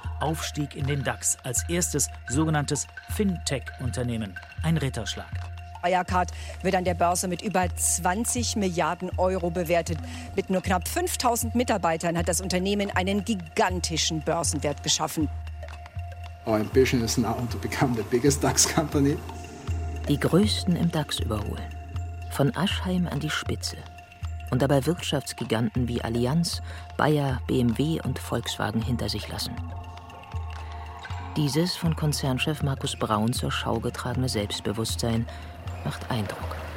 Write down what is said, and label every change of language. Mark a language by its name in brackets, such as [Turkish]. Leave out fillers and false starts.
[German] Aufstieg in den DAX als erstes sogenanntes Fintech-Unternehmen. Ein Ritterschlag. Wirecard wird an der Börse mit über 20 Milliarden Euro bewertet. Mit nur knapp 5000 Mitarbeitern hat das Unternehmen einen gigantischen Börsenwert geschaffen. [English] Our ambition is now to become the biggest DAX company. [German] Die größten im DAX überholen. Von Aschheim an die Spitze. Und dabei Wirtschaftsgiganten wie Allianz, Bayer, BMW und Volkswagen hinter sich lassen. Dieses von Konzernchef Markus Braun zur Schau getragene Selbstbewusstsein macht Eindruck.